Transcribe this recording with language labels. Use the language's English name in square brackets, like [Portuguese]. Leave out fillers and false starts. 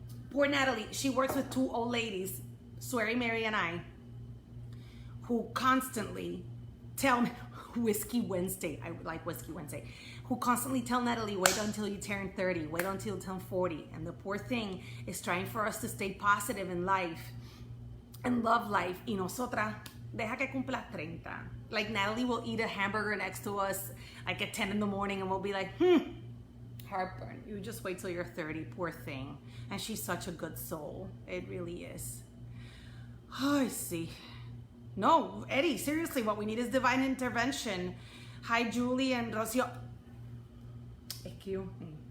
[English] Poor Natalie, she works with 2 old ladies, Sweary Mary and I, who constantly tell me, Whiskey Wednesday, I like Whiskey Wednesday, who constantly tell Natalie, wait until you turn 30, wait until you turn 40. And the poor thing is trying for us to stay positive in life and love life. [Spanish] Y nosotras, deja que cumpla 30. [English] Like Natalie will eat a hamburger next to us like at 10 in the morning, and we'll be like, heartburn. You just wait till you're 30, poor thing. And she's such a good soul. It really is. Oh, I see. No, Eddie, seriously, what we need is divine intervention. Hi, Julie and Rocio. Excuse me.